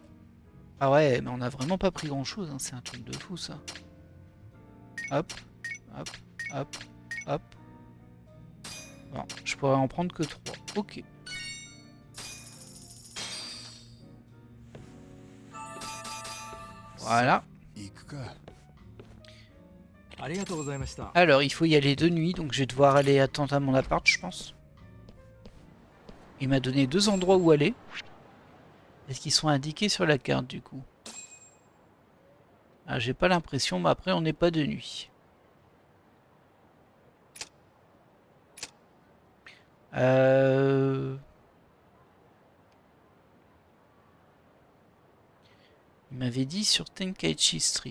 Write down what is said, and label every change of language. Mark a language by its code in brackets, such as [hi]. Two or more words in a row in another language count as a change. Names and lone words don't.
[fr] Ah ouais, mais on a vraiment pas pris grand chose, hein. C'est un truc de fou ça. Hop, hop, hop, hop. Bon, je pourrais en prendre que 3. Ok. Voilà. [ja] 行くか。ありがとうございました [fr] Alors, il faut y aller de nuit, donc je vais devoir aller attendre à mon appart, je pense. Il m'a donné 2 endroits où aller. Est-ce qu'ils sont indiqués sur la carte, du coup? Ah, j'ai pas l'impression, mais après, on n'est pas de nuit. Il m'avait dit sur Tenkaichi Street.